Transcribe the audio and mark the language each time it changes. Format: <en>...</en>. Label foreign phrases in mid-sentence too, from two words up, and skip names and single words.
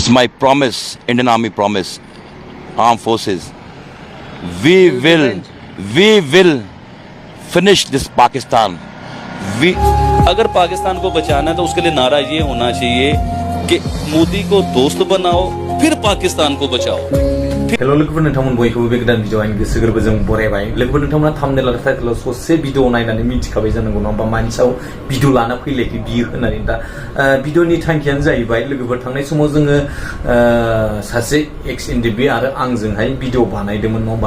<en>my promise, Indian Army promise, armed forces. We will finish this Pakistan.</en> <hi>अगर पाकिस्तान को बचाना है तो उसके लिए नारा ये होना चाहिए कि मोदी को दोस्त बनाओ फिर पाकिस्तान को बचाओ.</hi> <brx>हेलो लोगोफोर नोंथांमोन बयखौबो बे गोदान भिडिअ आंनि गोसो गोरबोजों बरायबाय. लोगोफोर नोंथांमोना थाम्बनेल आरो टाइटेलाव ससे भिडिअ नायनानै मिथिखाबाय जानांगौ नङा होमबा मानि सायाव भिडिअ लाना फैलायखै बियो होननानै. दा भिडिअनि थांखियानो जाहैबाय लोगोफोर थांनाय समाव जोङो सासे एक्स एनडिबि आरो आंजोंहाय भिडिअ बानायदोंमोन नङा होमबा.</brx>